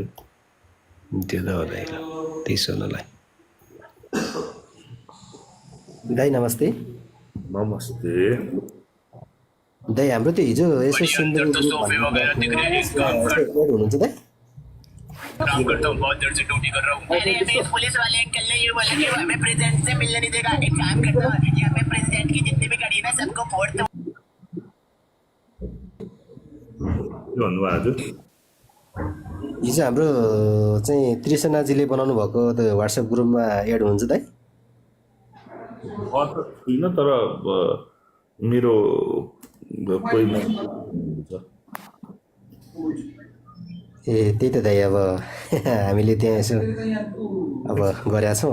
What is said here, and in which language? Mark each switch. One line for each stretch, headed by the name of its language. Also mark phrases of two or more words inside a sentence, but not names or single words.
Nepali: त्यो त हो दाइ, त्यही सोध्नलाई। दाइ नमस्ते। नमस्ते दाइ, हाम्रो त्यो हिजो यसो सिन्धुको ग्रुप हुनुहुन्छ दाइ?
Hindi: काम करता हूँ, बहुत देर से ड्यूटी कर रहा हूँ। अरे अभी पुलिस वाले अंकल ने ये बोला कि वो हमें प्रेसिडेंट से मिलने नहीं देगा। एक काम करता हूँ, यहाँ पे प्रेसिडेंट की जितनी भी गाड़ी है ना सबको फोड़ दो।
Nepali: के भन्नुभयो हजुर? हिजो हाम्रो चाहिँ त्रिसनाजीले बनाउनु भएको त्यो वाट्सएप ग्रुपमा एड हुन्छ दाइ? म त छुइनँ तर मेरो कोही हुन्छ। ए त्यही त दाइ, अब हामीले त्यहाँ यसो अब गरेका छौँ।